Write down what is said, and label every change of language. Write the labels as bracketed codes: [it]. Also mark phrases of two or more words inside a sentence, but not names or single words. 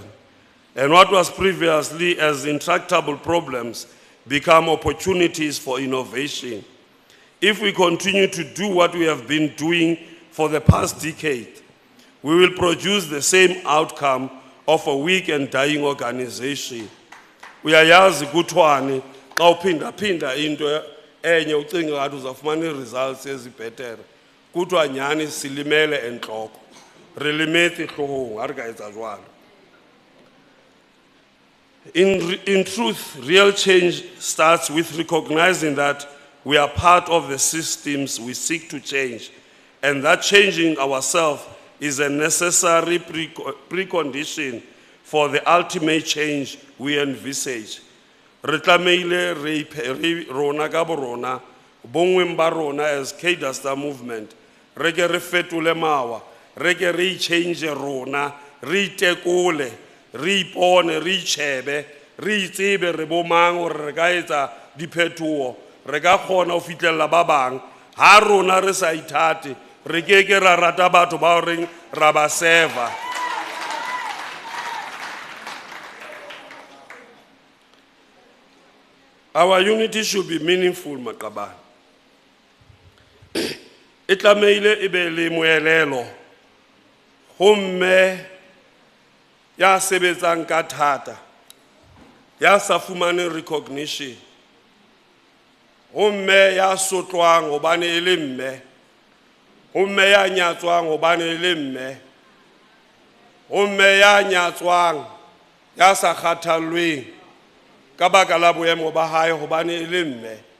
[en] And what was previously as intractable problems become opportunities for innovation. If we continue to do what we have been doing for the past decade, we will produce the same outcome of a weak and dying organization. [xh] Uyayazi kuthwani xa uphinda into enye ucinga ngathi uzafumana ii-results ezibhetere. Kuthiwa nyhani silimele entloko. [st] Re lemetse hloohong, ha re ka etsa jwalo. [en] In truth, real change starts with recognizing that we are part of the systems we seek to change, and that changing ourselves is a necessary precondition for the ultimate change we envisage. [st] Re tlameile re rona ka borona, bongweng ba rona as K-Duster movement, re ke re fetole mawa, re ke re change rona, re itekole, re ipone, re itjhebe, re itsebe re bomang hore re ka etsa diphethoho, re ka kgona ho fitlhella ba bang. Ha rona re sa ithate, re ke ra rata batho ba reng ra ba seva. [en] Our unity should be meaningful, maqabane. [st] E tlameile e be le moelelo ho mme ya sebetsang ka thata, ya sa fumane recognition, ho mme ya sotlwang hobane e le mme, ho mme ya nyatswang hobane e le mme, ho mme ya nyatswang ya sa kgathallweng ka baka la boemo ba hae hobane e le mme.